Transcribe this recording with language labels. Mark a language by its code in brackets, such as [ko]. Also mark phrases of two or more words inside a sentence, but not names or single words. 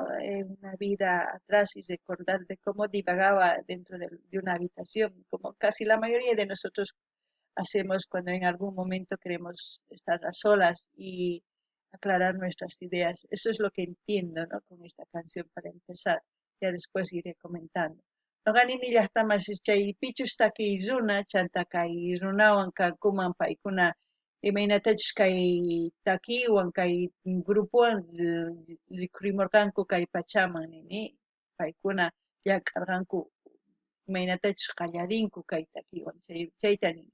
[es] Una vida atrás y recordar de cómo divagaba dentro de una habitación, como casi la mayoría de nosotros hacemos cuando en algún momento queremos estar a solas y aclarar nuestras ideas. Eso es lo que entiendo, ¿no? Con esta canción para empezar. Ya después iré comentando. [qu] Noqanini llaqtamasich chay pichushtakiy runa, chantakay runawan kankuman paykuna imaynatachus kay takiwan kay grupuwan rikhurimurqanku kay pachaman nini. Paykuna llak'arqanku imaynatachus qallarinku kay takiwan chayta nini.